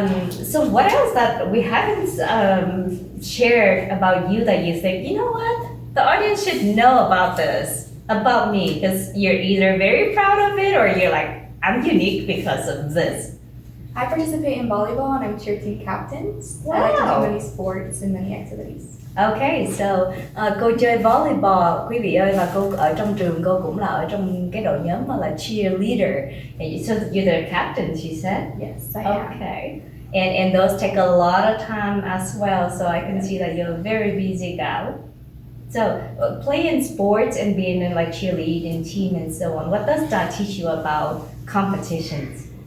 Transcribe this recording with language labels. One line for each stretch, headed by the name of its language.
English: So what else that we haven't shared about you that you think, you know what, the audience should know about this, about me, because you're either very proud of it or you're like, I'm unique because of this. I participate in volleyball and I'm cheer team captain. Wow. I like to do many sports and many activities.
Vietnamese: Okay, so cô chơi volleyball, quý vị ơi, và cô ở trong trường cô cũng là ở trong cái đội nhóm mà là cheerleader.
English: So you're the captain, she said? Yes, I am. Okay. And those take a lot of time as well, so I can see that you're a very busy gal. So playing sports and being in like cheerleading team and so on, what does that teach you about competitions?